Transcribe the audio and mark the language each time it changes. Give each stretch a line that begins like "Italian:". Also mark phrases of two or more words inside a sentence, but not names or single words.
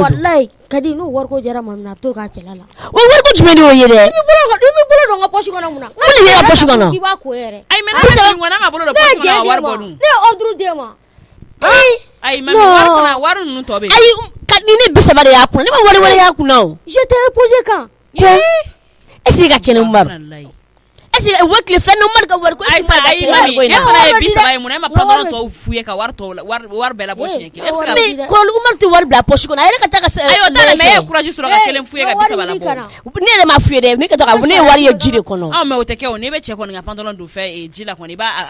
Bambara: walayi Kadi n'o wari ko jara maa min na a bɛ t'o k'a cɛla la o wari ko jumɛn de y'o ye dɛ i b'i bolo don n ka posi kɔnɔ mun na mun de b'i ka posi kɔnɔ k'i b'a ko yɛrɛ ayi mais ne ka fini ko n'a ma bolo don posi kɔnɔ a wari bɔ dun ne ye ordre d'e ma ayi mami wari fana wari ninnu tɔ bɛ yen ayi Kadi ne 30 de y'a kunna ne ma wari wɛrɛ y'a kunna o
French: je t'ai posé quand est ce que
Bambara: ka kɛnɛ Umaru
French: est ce que
Bambara: o tile filɛ Umaru ka wari ko ayi sa ayi mami e fana ye 30 ye mun e ma pantalon tɔw f'u ye ka wari bɛɛ labɔ siɲɛ kelen e bɛ se ka mais kɔrɔlu Umaru tɛ wari bila poche kɔnɔ a yɛrɛ ka taa ka ayi o t'a la mais e ye courage sɔrɔ ka kelen f'u ye ka 30 labɔ ne yɛrɛ m'a f'u ye dɛ ne ka to ka ne ye wari ye ji de kɔnɔ mais o tɛ kɛ o n'i bɛ cɛ kɔni ka pantalon don fɛ ji la kɔni i b'a